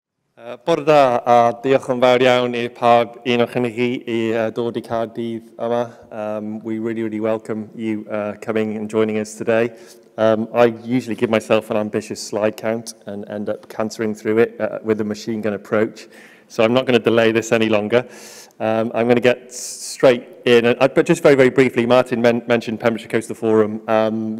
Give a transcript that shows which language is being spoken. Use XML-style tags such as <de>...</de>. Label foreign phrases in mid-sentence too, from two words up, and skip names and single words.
<cy>Bore da, a diolch yn fawr iawn I pawb un o'ch chi I dod I Caerdydd yma.</cy> <en>We really welcome you coming and joining us today. I usually give myself an ambitious slide count and end up cantering through it with a machine gun approach. So I'm not going to delay this any longer. I'm going to get straight in. But just very briefly, Martin mentioned Pembrokeshire Coastal Forum.</en>